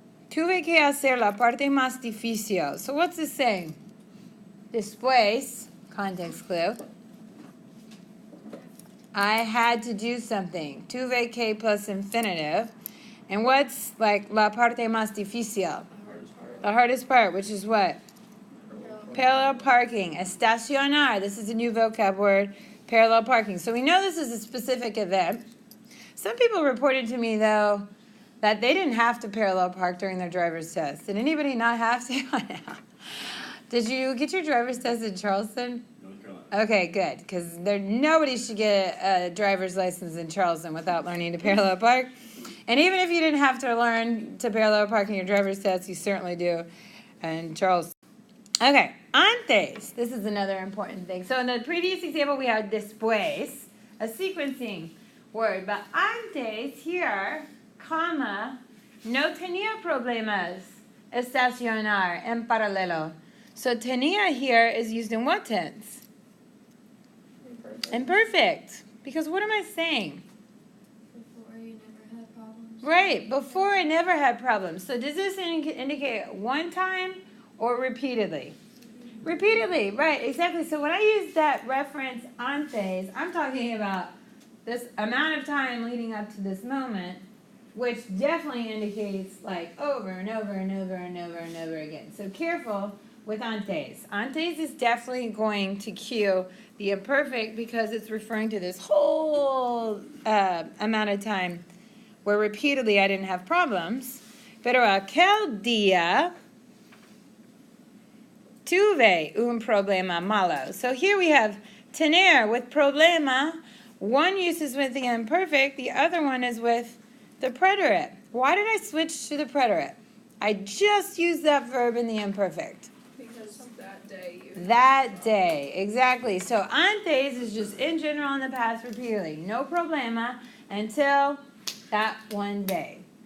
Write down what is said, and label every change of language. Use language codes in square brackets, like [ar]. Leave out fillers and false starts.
[es] Tuve que hacer la parte más difícil. [en] So what's this saying? Después, context clue. I had to do something. Tuve que plus infinitive. And what's like la parte más difícil? The hardest part, which is what? Parallel parking. Estacionar. This is a new vocab word. Parallel parking. So we know this is a specific event. Some people reported to me, though, that they didn't have to parallel park during their driver's test. Did anybody not have to? Did you get your driver's test in Charleston? North Carolina. Okay, good, because nobody should get a driver's license in Charleston without learning to parallel park. And even if you didn't have to learn to parallel park in your driver's test, you certainly do in Charleston. Okay, antes. This is another important thing. So in the previous example, we had después, a sequencing word. [es] But antes, here, comma, no tenía problemas estacionar en paralelo. [en] So tenía here is used in what tense? Imperfect. Because what am I saying? Before you never had problems. Right, before I never had problems. So does this indicate one time or repeatedly? Repeatedly, right, exactly. So when I use that reference antes, I'm talking about this amount of time leading up to this moment, which definitely indicates like over and over and over and over and over again. So careful with antes. Antes is definitely going to cue the imperfect because it's referring to this whole amount of time where repeatedly I didn't have problems. [es] Pero aquel día tuve un problema malo. [en] So here we have tener with problema. One uses with the imperfect, the other one is with the preterite. Why did I switch to the preterite? I just used that verb in the imperfect. Because that day you. That day, exactly. So antes is just in general in the past repeatedly. No problema until that one day.